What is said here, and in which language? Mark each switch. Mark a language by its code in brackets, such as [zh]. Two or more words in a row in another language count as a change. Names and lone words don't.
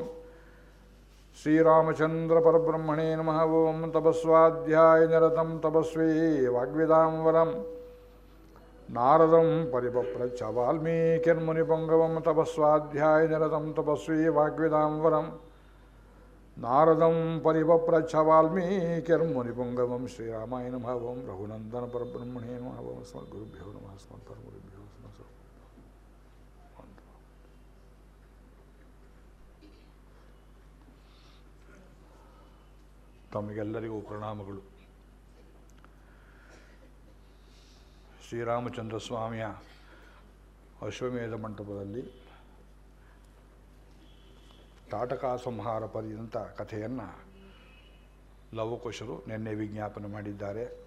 [sa] ಶ್ರೀರಾಮಚಂದ್ರ ಪರಬ್ರಹ್ಮಣೇ ನಮಃ ಓಂ ತಪಸ್ವಾಧ್ಯಾಯ ನಿರತಂ ತಪಸ್ವಿ ವಾಗ್ವಿದಾಂವರಂ ನಾರದಂ ಪರಿಪಪ್ರಚ್ಛ ವಾಲ್ಮೀಕಿರ್ಮುನಿಪುಂಗವಂ ತಪಸ್ವಾಧ್ಯಾಯ ನಿರತಂ ತಪಸ್ವಿ ವಾಗ್ವಿದಾಂವರಂ ನಾರದಂ ಪರಿಪಪ್ರಚ್ಛ ವಾಲ್ಮೀಕಿರ್ಮುನಿಪುಂಗವಂ ಶ್ರೀರಾಮಾಯ ನಮಃ ಓಂ ರಘುನಂದನ ಪರಬ್ರಹ್ಮಣೇ ನಮಃ ಓಂ ಅಸ್ಮದ್ಗುರುಭ್ಯೋ ನಮಃ ಅಸ್ಮತ್ಪರಗುರುಭ್ಯೋ [kn] ತಮಗೆಲ್ಲರಿಗೂ ಪ್ರಣಾಮಗಳು. ಶ್ರೀರಾಮಚಂದ್ರ ಸ್ವಾಮಿಯ ಅಶ್ವಮೇಧ ಮಂಟಪದಲ್ಲಿ ತಾಟಕ ಸಂಹಾರ ಪರ್ಯಂತ ಕಥೆಯನ್ನು ಲವಕುಶರು ನಿನ್ನೆ ವಿಜ್ಞಾಪನೆ ಮಾಡಿದ್ದಾರೆ.